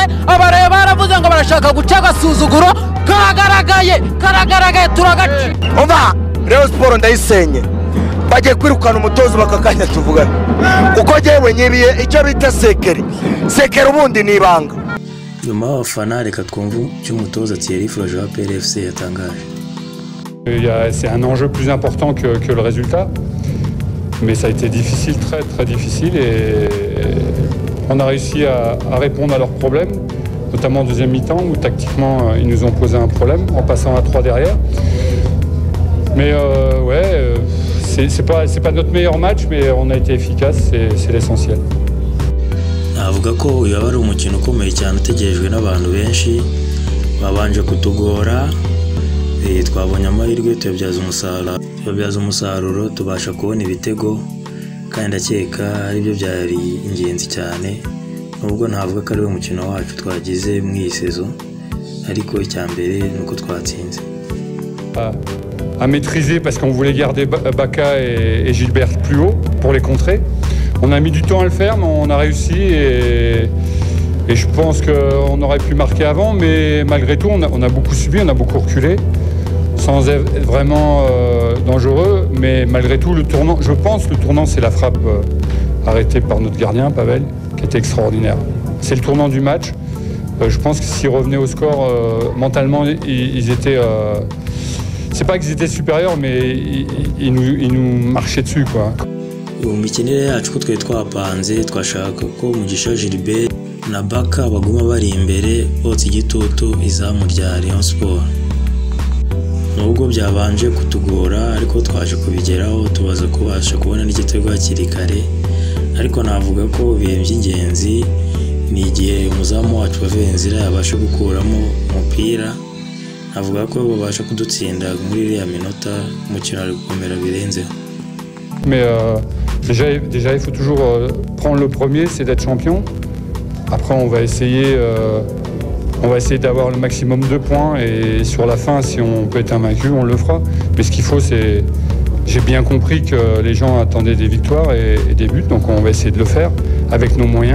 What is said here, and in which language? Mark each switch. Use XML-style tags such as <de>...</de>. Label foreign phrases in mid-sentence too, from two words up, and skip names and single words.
<rw>Abareba baravuze ngo barashaka guca agasuzuguro, karagaraye turagaci. Umva Rayon Sports ndayisenye, bagiye kwirukana umutoza bakakanya tuvugana kuko jewe nyibiye icyo bita sekeri ubundi ni ibanga. Nyuma y'abafana reka twumve cy'umutoza Thierry Froger wa PRFC yatangaje.</rw> <fr>C'est un enjeu plus important que le résultat, mais ça a été difficile, très très difficile, et on a réussi à répondre à leurs problèmes, notamment en deuxième mi-temps où tactiquement ils nous ont posé un problème en passant à 3 derrière. Mais c'est pas notre meilleur match, mais on a été efficace, c'est l'essentiel.</fr> <rw>Avuga ko uyu ari umukino ukomeye cyane utegerejwe n'abantu benshi babanje kutugora, twabonye amahirwe tubyaza umusaruro tubasha kubona ibitego, kandi ndakeka aribyo byari ingenzi cyane, nubwo ntavuga ko ari we mukino wacu twagize mu iyi saison, ariko icyambere nuko twatsinze.</rw> <fr>À maîtriser parce qu'on voulait garder Baka et Gilbert plus haut pour les contrer. On a mis du temps à le faire, mais on a réussi, et je pense qu'on aurait pu marquer avant, mais malgré tout on a beaucoup subi, on a beaucoup reculé sans être vraiment dangereux, mais malgré tout le tournant, je pense le tournant c'est la frappe arrêtée par notre gardien Pavel qui était extraordinaire. C'est le tournant du match. Je pense que s'ils revenaient au score, mentalement ils étaient... c'est pas qu'ils étaient supérieurs, mais ils nous marchaient dessus, quoi.</fr> <rw>Mu mikinire yacu ko twari twapanze twashaka ko Mugisha Gilbert na Baka baguma bari imbere botsa igitutu izamu rya Rayon Sport. Nubwo byabanje kutugora, ariko twaje kubigeraho tubaza kubasha kubona n'igitego hakiri kare, ariko navuga ko bihe by'ingenzi ni igihe umuzamu wacu Bavenzira yabasha gukuramo umupira, navuga ko babasha kudutsinda muri iriya minota umukino ari gukomera birenzeho.</rw> <fr>Mais déjà il faut toujours prendre le premier, c'est d'être champion. Après on va essayer d'avoir le maximum de points, et sur la fin si on peut être invaincu on le fera. Mais ce qu'il faut c'est... J'ai bien compris que les gens attendaient des victoires et des buts, donc on va essayer de le faire avec nos moyens.</fr>